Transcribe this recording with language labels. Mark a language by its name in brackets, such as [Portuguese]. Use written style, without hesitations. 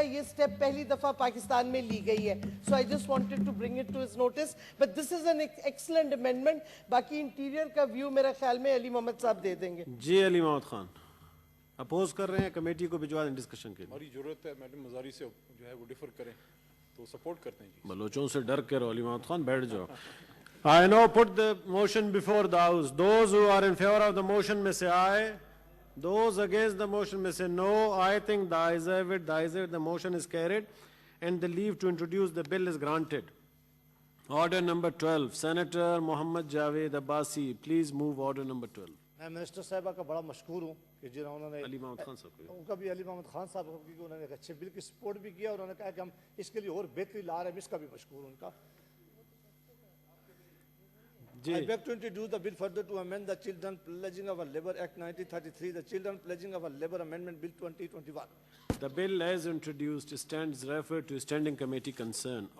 [Urdu] یہ سٹیپ پہلی دفعہ پاکستان میں لی گئی ہے. [English] So I just wanted to bring it to his notice, but this is an excellent amendment. [Urdu] باقی انٹیریئر کا ویو میرا خیال میں علی محمد صاحب دے دیں گے. جی علی محمد خان اپوز کر رہے ہیں, کمیٹی کو بھجوا دیں ڈسکشن کے لیے. ہماری ضرورت ہے میڈم مزاری سے جو ہے وہ ڈیفر کریں تو سپورٹ کرتے ہیں. جی بلوچوں سے ڈر کے رہو علی محمد خان, بیٹھ جاؤ. [English] I now put the motion before the house. Those who are in favor of the motion may say aye. Those against the motion may say no. I think the ayes have it. The ayes have it. The motion is carried and the leave to introduce the bill is granted. Order number 12. Senator Mohammad Javed Abbasi, please move order number 12. [Urdu] میں minister صاحبہ کا بڑا مشکور ہوں کہ جنہوں نے علی محمد خان صاحب ان کا بھی علی محمد خان صاحب کی انہوں نے ایک اچھے بل کی سپورٹ بھی کیا اور انہوں نے کہا کہ ہم اس کے لیے اور بہتری لا رہے ہیں, اس کا بھی مشکور ہوں ان کا. [English] I beg to introduce the bill further to amend the Children Pledging of a Labour Act 1933, the Children Pledging of a Labour Amendment Bill 2021. The bill as introduced stands referred to Standing Committee concern.